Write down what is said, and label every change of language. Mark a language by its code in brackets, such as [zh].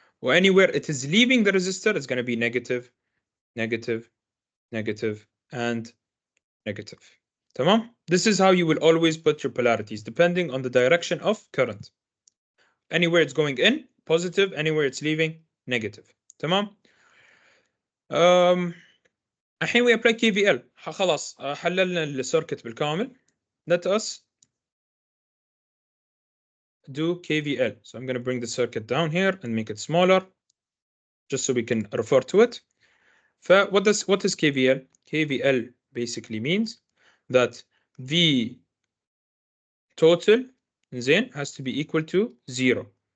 [en] anywhere it is leaving the resistor it's going to be negative negative negative and negative. تمام this is how you will always put your polarities depending on the direction of current. anywhere it's going in positive anywhere it's leaving negative. [ar] تمام الحين [en] we apply KVL [ar] خلاص حللنا السيركت بالكامل. [en] let us do KVL. So I'm going to bring the circuit down here and make it smaller just so we can refer to it. what is KVL? KVL basically means that V total زين has to be equal to 0.